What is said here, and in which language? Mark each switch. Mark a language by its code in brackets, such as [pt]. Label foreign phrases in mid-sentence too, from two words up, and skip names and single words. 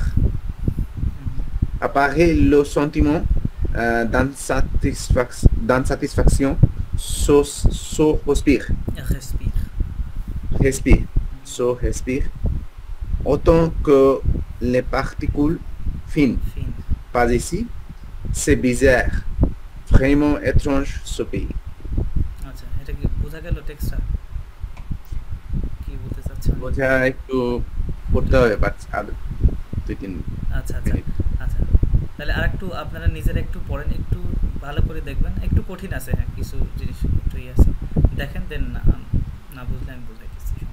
[fr] Apparaît le sentiment d'insatisfaction, respire, autant que les particules fines. Pas ici, c'est bizarre, vraiment étrange ce pays. [bn] আচ্ছা, এটা কি বোঝা গেল টেক্সটটা কি বলতে চাচ্ছেন? বোঝা একটু পড়তে হবে, আর 2-3 আচ্ছা আচ্ছা আচ্ছা, তাহলে আরেকটু আপনারা নিজেরা একটু পড়েন, একটু ভালো করে দেখবেন, একটু কঠিন আছে, হ্যাঁ কিছু জিনিস একটু আছে, দেখেন, দেন না বুঝলে আমি বুঝাইতেছি,